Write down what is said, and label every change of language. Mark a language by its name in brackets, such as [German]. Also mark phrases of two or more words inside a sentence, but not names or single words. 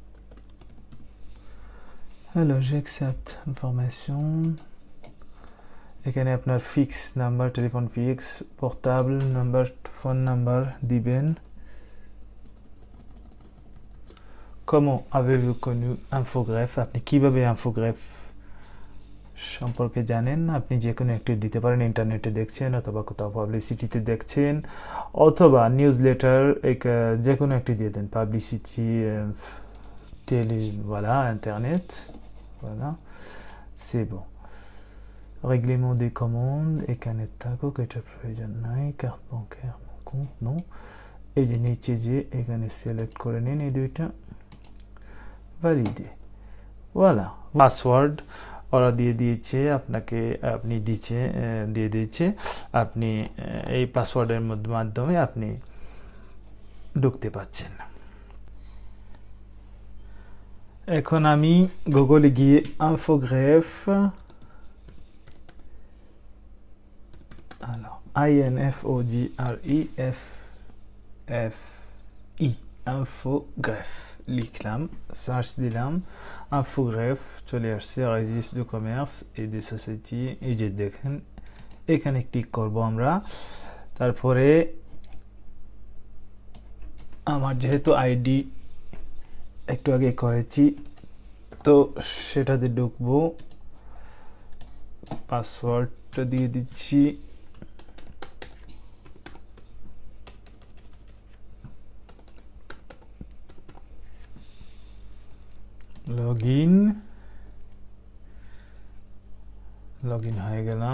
[French] alors j'accepte information, [Bangla] এখানে আপনার ফিক্স নাম্বার, [French] téléphone fixe, [Bangla] পোর্টেবল নাম্বার, ফোন নাম্বার দিবেন। [French] Comment avez-vous connu infographe? [Bangla] আপনি কিভাবে ইনফোগ্রাফ সম্পর্কে জানেন? আপনি যে কোনো একটি দিতে পারেন, ইন্টারনেটে দেখছেন অথবা কোথাও পাবলিসিটিতে দেখছেন অথবা নিউজ লেটার, যে কোনো একটি দিয়ে দেন, পাবলিসিটি, টেলি, [French] voilà, internet, voilà, c'est bon. Règlement des commandes, [Bangla] এখানে থাকুক, এটার প্রয়োজন নাই। [French] carte bancaire, compte, non. [Bangla] এই যে নিচে যে এখানে সিলেক্ট করে নিন এই দুইটা, ভ্যালিডে, voilà, পাসওয়ার্ড ওরা দিয়ে দিয়েছে আপনাকে, আপনি দিয়ে দিয়েছে, আপনি এই পাসওয়ার্ডের মাধ্যমে আপনি ঢুকতে পাচ্ছেন। এখন আমি গুগলে গিয়ে ইনফোগ্রাফ, alors INFOGREFFE, ইনফোগ্রাফ লিখলাম, সার্চ দিলাম, ইনফোগ্রাফ চলে আসছে, [French] Registre du commerce et des sociétés, [Bangla] এই যে দেখেন এখানে ক্লিক করব আমরা। তারপরে আমার যেহেতু আইডি একটু আগে করেছি তো সেটাতে ঢুকবো, পাসওয়ার্ডটা দিয়ে দিচ্ছি, লগইন হয়ে গেলাম।